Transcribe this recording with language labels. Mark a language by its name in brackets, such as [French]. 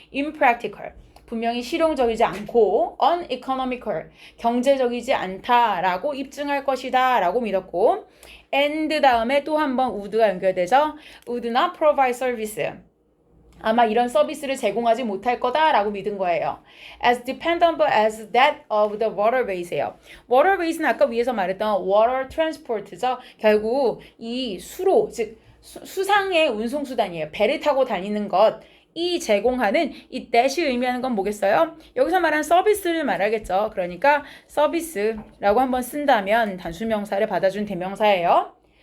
[Korean] impractical 분명히 실용적이지 않고 uneconomical 경제적이지 않다라고 입증할 것이다 라고 믿었고 and 다음에 또 한 번 would가 연결되죠. [English] would not provide service [Korean] 아마 이런 서비스를 제공하지 못할 거다라고 믿은 거예요. [English] As dependable as that of the waterways예요. [Korean] waterways는 아까 위에서 말했던 water transport죠. 결국 이 수로, 즉 수상의 운송수단이에요. 배를 타고 다니는 것. 이 제공하는 이 that이 의미하는 건 뭐겠어요? 여기서 말한 서비스를 말하겠죠. 그러니까 서비스라고 한번 쓴다면 단수명사를 받아준 대명사예요.